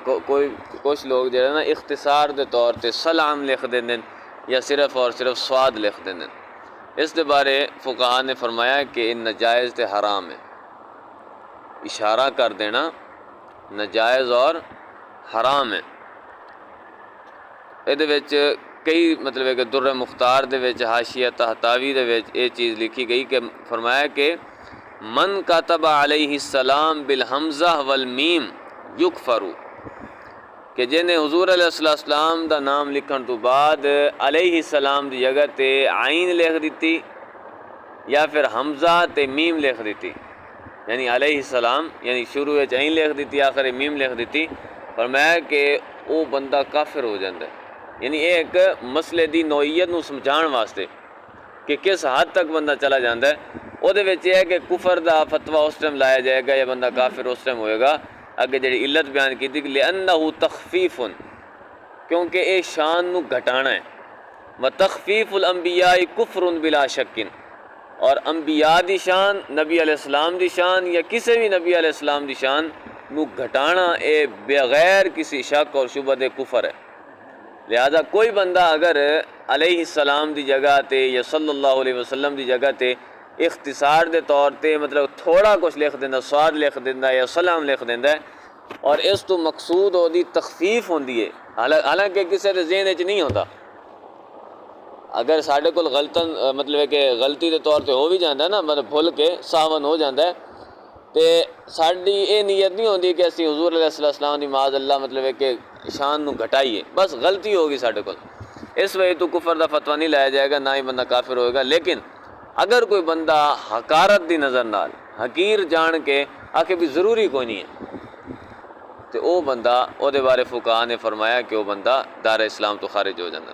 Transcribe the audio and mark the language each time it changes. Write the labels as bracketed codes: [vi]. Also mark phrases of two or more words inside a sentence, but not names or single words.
[pa] کچھ لوگ جو ہے نا اختصار دے طور تے سلام لکھ دیں یا صرف اور صرف سواد لکھ دیں۔ اس دے بارے فقہاء نے فرمایا کہ ان ناجائز تے حرام ہے، اشارہ کر دینا ناجائز اور حرام ہے۔ یہ کئی مطلب ہے کہ در مختار دے وچ حاشیہ تحتاوی دے وچ یہ چیز لکھی گئی کہ فرمایا کہ [ar] من کتب علیہ السلام بالحمزہ والمیم یکفر، [pa] کہ جنہیں حضور [ar] علیہ السلام [pa] دا نام لکھن تو بعد [ar] علیہ السلام [pa] دی جگہ تے عین لکھ دیتی یا پھر حمزہ تے میم لکھ دیتی، یعنی [ar] علیہ السلام [pa] یعنی شروع وچ عین لکھ دیتی آخر میم لکھ دیتی، فرمایا کہ وہ بندہ کافر ہو جاتا ہے۔ یعنی ایک مسئلے دی نوعیت نو سمجھان واسطے کہ کس حد تک بندہ چلا جاتا ہے، وہ دے وچ یہ ہے کہ کفر دا فتویٰ اس ٹائم لایا جائے گا یا بندہ کافر اس ٹائم ہوئے گا۔ اگے جڑی علت بیان کی تھی کہ [ar] لِأَنَّهُ تَخْفِيفٌ، [pa] کیونکہ اے شان نو گھٹانا ہے، [ar] وَتَخْفِيفُ الْأَنْبِيَاءِ كُفْرٌ بِلَا شَكٍ، [pa] اور انبیاء دی شان، نبی [ar] علیہ السلام [pa] دی شان یا کسی بھی نبی [ar] علیہ السلام [pa] دی شان نو گھٹانا اے بغیر کسی شک اور شبہ دے کفر ہے۔ لہذا کوئی بندہ اگر [ar] علیہ السلام [pa] دی جگہ تے یا [ar] صلی اللہ علیہ وسلم [pa] دی جگہ تے اختصار دے طور تے مطلب تھوڑا کچھ لکھ دینا، سواد لکھ دینا یا سلام لکھ دینا ہے، اور اس تو مقصود ہو دی تخفیف ہوندی ہے، حالانکہ کسی دے ذہن وچ نہیں ہوتا۔ اگر ساڈے کول غلطن مطلب ہے کہ غلطی دے طور تے ہو بھی جاندا ہے نا، مطلب بھول کے ساون ہو جاندا ہے، تے ساڈی یہ نیت نہیں ہوندی کہ اسی حضور [ar] علیہ السلام [pa] دی [ar] معاذ اللہ [pa] مطلب ہے کہ شان نو گھٹائیے، بس غلطی ہوگی ساڈے کول، اس وجہ تو کفر دا فتویٰ نہیں لایا جائے گا، نہ ہی بندہ کافر ہوئے گا۔ لیکن اگر کوئی بندہ حقارت دی نظر نال حقیر جان کے آکھے بھی ضروری کوئی نہیں ہے، تو او بندہ او دے بارے فقہاء نے فرمایا کہ وہ بندہ دار اسلام تو خارج ہو جانا۔